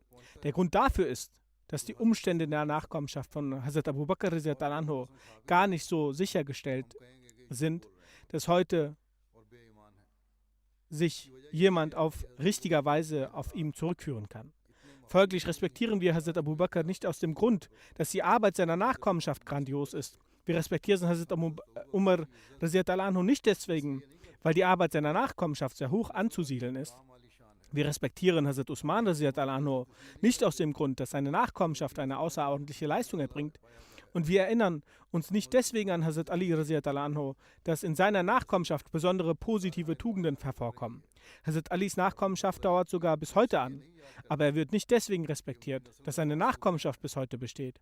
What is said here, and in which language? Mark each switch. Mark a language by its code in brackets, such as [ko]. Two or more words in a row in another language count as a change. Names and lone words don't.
[de] Der Grund dafür ist, dass die Umstände der Nachkommenschaft von Hazrat Abu Bakr [ar] رضي الله عنه [de] gar nicht so sichergestellt sind, dass heute sich jemand auf richtiger Weise auf ihn zurückführen kann. Folglich respektieren wir Hazrat Abu Bakr nicht aus dem Grund, dass die Arbeit seiner Nachkommenschaft grandios ist. Wir respektieren Hazrat Umar [ar] رضي الله عنه [de] nicht deswegen, weil die Arbeit seiner Nachkommenschaft sehr hoch anzusiedeln ist. Wir respektieren Hazrat Usman [ar] رضي الله عنه [de] nicht aus dem Grund, dass seine Nachkommenschaft eine außerordentliche Leistung erbringt. Und wir erinnern uns nicht deswegen an Hazrat Ali [ar] رضي الله عنه, [de] dass in seiner Nachkommenschaft besondere positive Tugenden hervorkommen. Hazrat Alis Nachkommenschaft dauert sogar bis heute an, aber er wird nicht deswegen respektiert, dass seine Nachkommenschaft bis heute besteht.